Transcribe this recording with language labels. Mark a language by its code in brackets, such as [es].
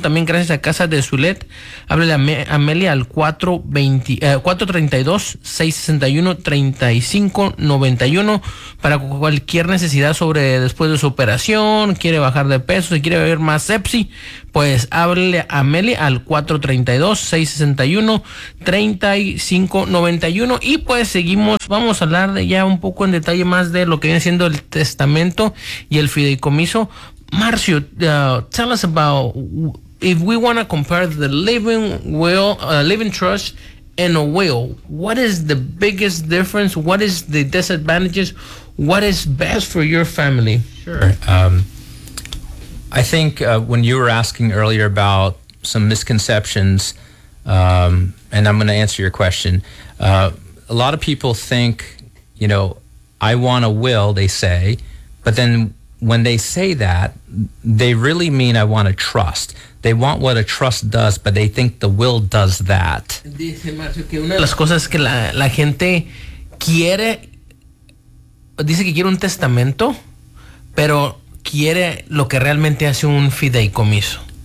[es] También gracias a Casa de Zulet. Háblele a Amelia al 432-661-3591 para cualquier necesidad sobre después de su operación, quiere bajar de peso, si quiere beber más Pepsi, pues háblele a Amelia al 432-661-3591. Y pues seguimos, vamos a hablar de ya un poco en detalle más de lo que viene siendo el testamento y el fideicomiso. [en] Marcio, tell us about if we want to compare the living will, living trust and a will, what is the biggest difference? What is the disadvantages? What is best for your family? Sure. I think when you were asking earlier about some misconceptions, and I'm going to answer your question. A lot of people think, you know, I want a will, they say, but then when they say that, they really mean I want a trust. They want what a trust does, but they think the will does that. [es] Dice Marcio que una de las cosas que la gente quiere, dice que quiere un testamento, pero quiere lo que realmente hace un fideicomiso.